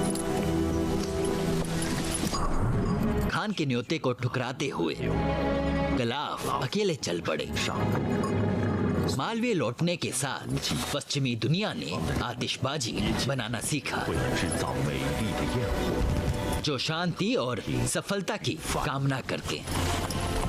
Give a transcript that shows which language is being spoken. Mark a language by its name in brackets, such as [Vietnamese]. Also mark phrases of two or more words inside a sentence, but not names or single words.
[Hindi] खान के न्योते को ठुकराते हुए गलाफ अकेले चल पड़े। मालवे लौटने के साथ पश्चिमी दुनिया ने आतिशबाजी बनाना सीखा, [Chinese] 为了制造美丽的焰火。 [Hindi] जो शांति और सफलता की कामना करते हैं।